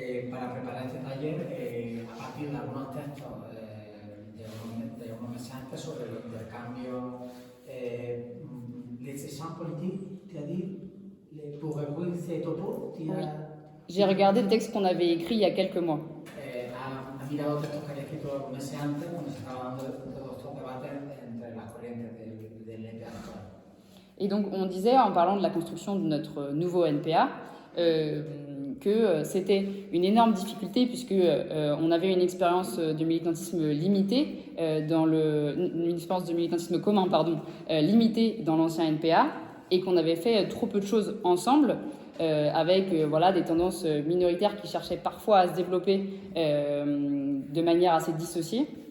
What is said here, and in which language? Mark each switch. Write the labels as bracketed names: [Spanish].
[Spanish] Para preparar este taller, a partir de algunos textos de unos meses antes sobre los intercambios, [French] les échanges politiques, c'est-à-dire pour reprendre ces topos, j'ai regardé le texte qu'on avait écrit il y a quelques mois. [Spanish] Ha mirado textos que había escrito algunos meses antes, cuando se estaba dando todos estos debates entre las corrientes del NPA actual. [French] Et donc, on disait, en parlant de la construction de notre nouveau NPA, que c'était une énorme difficulté puisque on avait une expérience de militantisme limitée une expérience de militantisme commun, limitée dans l'ancien NPA, et qu'on avait fait trop peu de choses ensemble, avec des tendances minoritaires qui cherchaient parfois à se développer de manière assez dissociée.